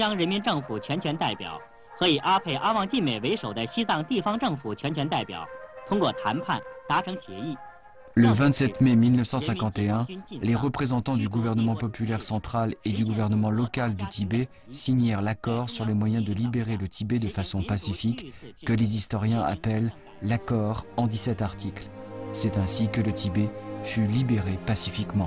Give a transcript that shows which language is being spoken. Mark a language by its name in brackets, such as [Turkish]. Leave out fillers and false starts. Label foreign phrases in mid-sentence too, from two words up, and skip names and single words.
[Chinese] 央人民政府全权代表和以阿佩阿旺晋美为首的西藏地方政府全权代表通过谈判达成协议。 [French] Le 27 mai 1951, les représentants du gouvernement populaire central et du gouvernement local du Tibet signèrent l'accord sur les moyens de libérer le Tibet de façon pacifique, que les historiens appellent l'accord en 17 articles. C'est ainsi que le Tibet fut libéré pacifiquement.